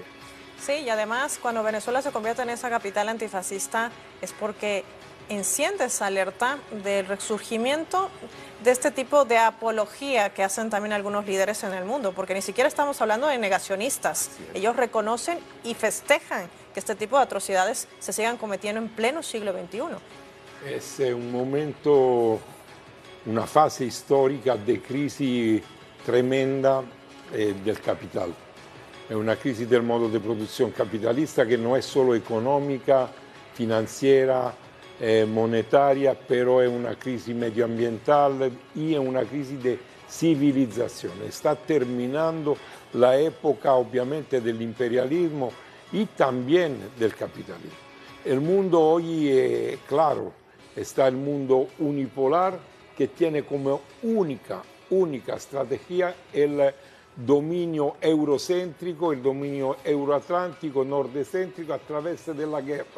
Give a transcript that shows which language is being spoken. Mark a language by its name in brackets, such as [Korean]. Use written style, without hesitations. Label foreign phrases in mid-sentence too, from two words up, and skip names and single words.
[Spanish] Sí, y además cuando Venezuela se convierte en esa capital antifascista es porque enciende esa alerta del resurgimiento de este tipo de apología que hacen también algunos líderes en el mundo, porque ni siquiera estamos hablando de negacionistas. Ellos reconocen y festejan que este tipo de atrocidades se sigan cometiendo en pleno siglo XXI. Es un momento, una fase histórica de crisis tremenda del capital. [Italian] È una crisi del modo di produzione capitalista che non è solo economica, finanziaria, monetaria, [Spanish] pero es una crisis medioambiental y es una crisis de civilización. Está terminando la época, obviamente, del imperialismo y también del capitalismo. El mundo hoy, claro, está el mundo unipolar que tiene como única estrategia el dominio eurocéntrico, el dominio euroatlántico, nordecéntrico a través de la guerra.